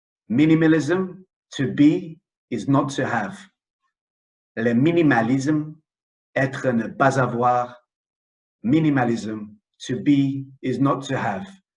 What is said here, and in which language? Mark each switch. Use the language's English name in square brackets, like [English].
[English] Minimalism, to be, is not to have. [French] Le minimalisme, être ne pas avoir. [English] Minimalism, to be, is not to have.